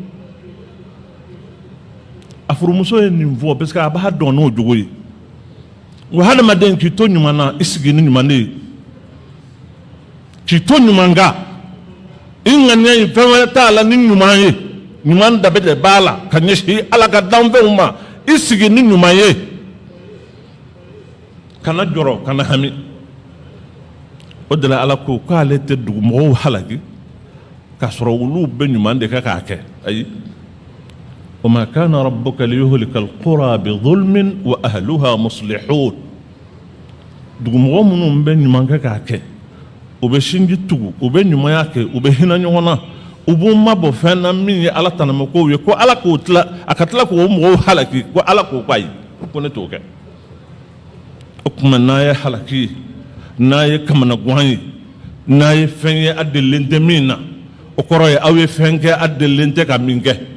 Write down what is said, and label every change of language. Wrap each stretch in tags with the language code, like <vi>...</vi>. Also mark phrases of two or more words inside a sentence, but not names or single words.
<bm>a furumuso ye nin fɔ</bm> <fr>parce que</fr> <bm>a b'a dɔn n'o jogo ye wa hadamaden k'i to ɲuman na i sigi ni ɲuman de ye k'i to ɲuman kan i ŋaniya in fɛn wɛrɛ t'a la ni ɲuman ye ɲuman danbe de b'a la ka ɲɛsin ala ka danfɛnw ma i sigi ni ɲuman ye kana jɔrɔ kana hami o de la ala ko k'ale tɛ dugumɔgɔw halaki k'a sɔrɔ olu bɛ ɲuman de kɛ k'a kɛ ayi</bm> <ar>وما كان ربك ليهلك القرى بظلم وأهلها مصلحون</ar> <bm>dugumɔgɔ minnu bɛ ɲuman kɛ k'a kɛ u bɛ sinji tugu u bɛ ɲumanya kɛ u bɛ hinɛ ɲɔgɔn na u b'u mabɔ fɛn na min ye ala tanamakow ye ko ala k'o tila a ka tila k'o mɔgɔw halaki ko ala k'o k'ayi ko ne t'o kɛ o tuma n'a ye halaki n'a ye kamanagan ye n'a ye fɛn ye a delilen tɛ min na o kɔrɔ ye aw ye fɛn kɛ a delilen tɛ ka min kɛ</bm>